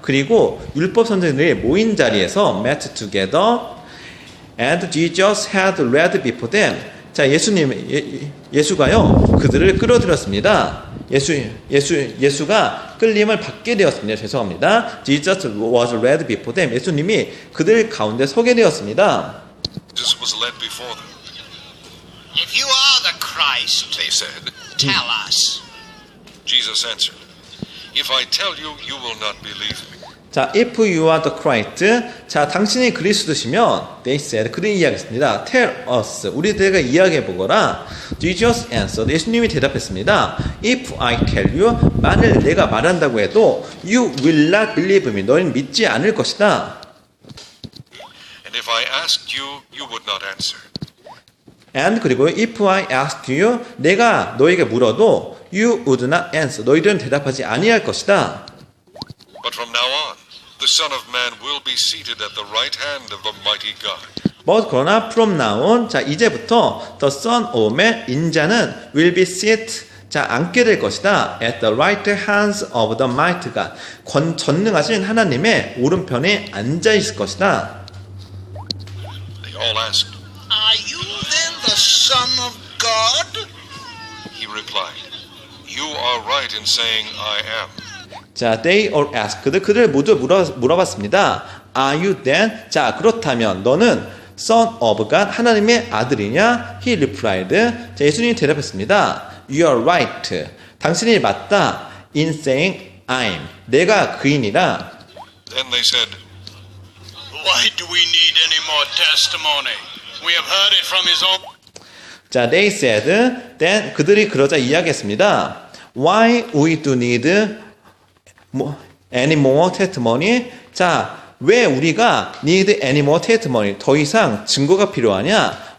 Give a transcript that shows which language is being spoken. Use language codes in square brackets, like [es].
[ko] 그리고 율법 선생들이 모인 자리에서 [en] met together and Jesus had led before them. [ko] 자, 예수가요, 그들을 끌어들였습니다. 예수가 끌림을 받게 되었습니다. 죄송합니다. [en] Jesus was led before them. [ko] 예수님이 그들 가운데 서게 되었습니다. [en] Jesus was led before them. If you are the Christ, They said. tell us. Jesus answered, If I tell you, you will not believe me. 자, if you are the Christ, 자, [ko] 당신이 그리스도시면, [en] they said, [ko] 그들이 이야기했습니다. [en] Tell us, [ko] 우리들에게 이야기해 보거라. [en] Jesus answered, [ko] 예수님이 대답했습니다. [en] If I tell you, [ko] 만일 내가 말한다고 해도, [en] you will not believe me, [ko] 너희는 믿지 않을 것이다. [en] And if I asked you, you would not answer. And [ko] 그리고 [en] if I asked you, [ko] 내가 너에게 물어도, [en] you would not answer, [ko] 너희들은 대답하지 아니할 것이다. [en] But from now on, the Son of Man will be seated at the right hand of the mighty God. [ko] 그러나 [en] from now on, [ko] 자, 이제부터 [en] the Son of Man, [ko] 인자는 [en] will be seated, [ko] 자, 앉게 될 것이다. [en] at the right hands of the mighty God. [ko] 전능하신 하나님의 오른편에 앉아 있을 것이다. [en] They all asked. Are you then the Son of God? He replied, You are right in saying I am. 자, they all asked. [ko] 그들 모두 물어봤습니다. [en] Are you then? [ko] 자, 그렇다면 너는 [en] son of God, [ko] 하나님의 아들이냐? [en] He replied. [ko] 자, 예수님이 대답했습니다. [en] You are right. [ko] 당신이 맞다. [en] In saying I'm. [ko] 내가 그인이라. [en] Then they said, Why do we need any more testimony? We have heard it from his own. 자, they said. [ko] Then 그들이 그러자 이야기했습니다. [en] Why we do need any more testimony? [ko] 자, 왜 우리가 [en] need any more testimony? [ko] 더 이상 증거가 필요하냐?